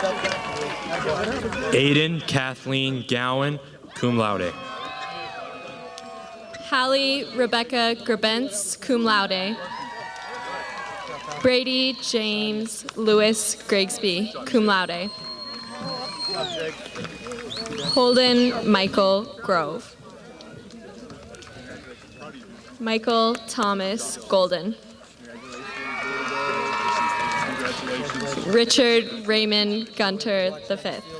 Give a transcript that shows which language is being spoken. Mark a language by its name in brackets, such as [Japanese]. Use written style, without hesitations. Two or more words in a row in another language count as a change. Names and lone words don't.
[English] Aiden Kathleen Gowan, [Latin] cum laude. [English] Hallie Rebecca Grabentz, [Latin] cum laude. [English] Brady James Lewis Grigsby, [Latin] cum laude. [English] Holden Michael Grove. Michael Thomas Golden. Richard Raymond Gunter V.